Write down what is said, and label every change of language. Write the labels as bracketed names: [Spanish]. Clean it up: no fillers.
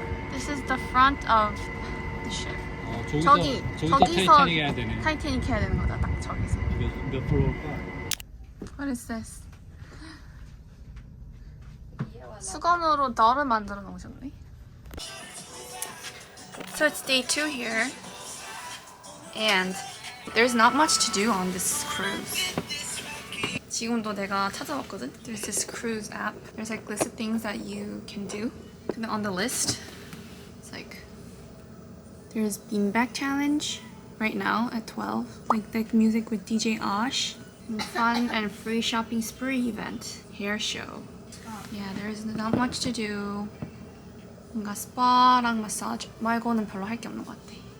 [English] This is the front of the ship. [Korean] 저기서 타이타닉 해야 되네. 타이타닉 해야 되는 거다. 딱 저기서. 몇 프로일까? [English] What is this? [Korean] 수건으로 너를 만들어 놓으셨네. [English] So it's day 2 here, and there's not much to do on this cruise. [Korean] 지금도 내가 찾아봤거든. [English] There's this cruise app. There's like list of things that you can do. 근데 on the list, it's like there's beanbag challenge right now at 12. Like music with DJ Osh. Fun and free shopping spree event. Hair show. Yeah, there's not much to do. [Korean] 뭔가 스파랑 마사지 말고는 별로 할 게 없는 것 같아.